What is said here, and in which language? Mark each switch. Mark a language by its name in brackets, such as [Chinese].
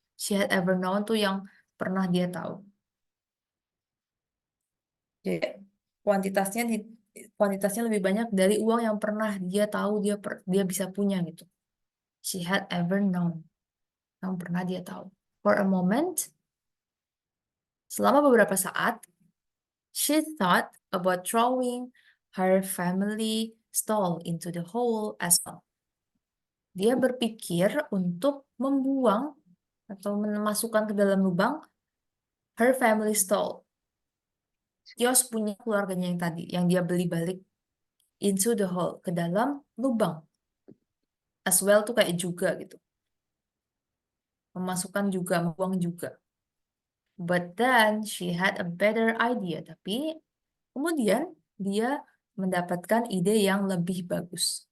[English] She had ever known [Indonesian] tuh yang pernah dia tahu. Jadi kuantitasnya lebih banyak dari uang yang pernah dia tahu dia bisa punya gitu. [English] She had ever known, [Indonesian] yang pernah dia tahu. [English] For a moment, [Indonesian] selama beberapa saat, [English] she thought about throwing her family stall into the hole as well. [Indonesian] Dia berpikir untuk membuang atau memasukkan ke dalam lubang [English] her family stall, [Indonesian] kios punya keluarganya yang tadi, yang dia beli balik, [English] into the hole, [Indonesian] ke dalam lubang. [English] As well [Indonesian] tuh kayak juga gitu. Memasukkan juga, membuang juga. [English] But then she had a better idea. [Indonesian] Tapi kemudian dia mendapatkan ide yang lebih bagus.